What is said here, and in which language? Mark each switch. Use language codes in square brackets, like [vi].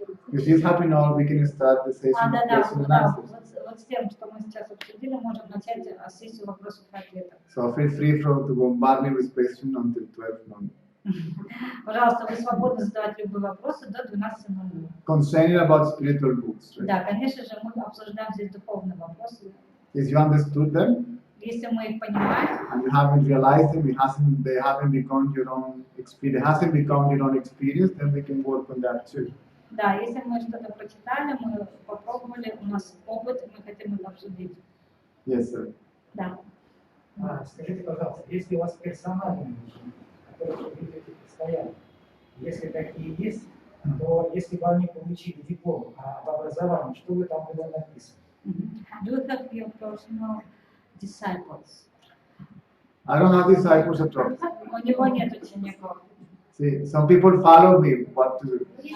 [en] with this happy note, we can start the session of [ru] Да. [en] question and answers. [ru] Вот с тем, что мы сейчас обсудили, можем начать сессию вопросов и ответов. [en] So feel free to bombard me with questions until 12 noon. [ru] Пожалуйста, вы свободны задавать любые вопросы до 12:00. [en] Concerning about spiritual books, right? [ru] Да, конечно же, мы обсуждаем здесь духовные вопросы. [en] If you understood them, [ru] Если мы их понимаем, [en] and you haven't realized them, they haven't become your own experience, hasn't become your own experience, then we can work on that too. [ru] да, если мы что-то прочитали, мы попробовали, у нас опыт, мы хотим это обсудить. [en] Yes, sir. [ru] Да. Скажите, пожалуйста, если у вас персональные ученики, которые вы ведете постоянно, если такие есть, то если бы они получили диплом об образовании, что бы там было написано? [en] Do you have your personal disciples? I don't have disciples at all. [ru] У него нет учеников. [en] See, some people follow me what to do.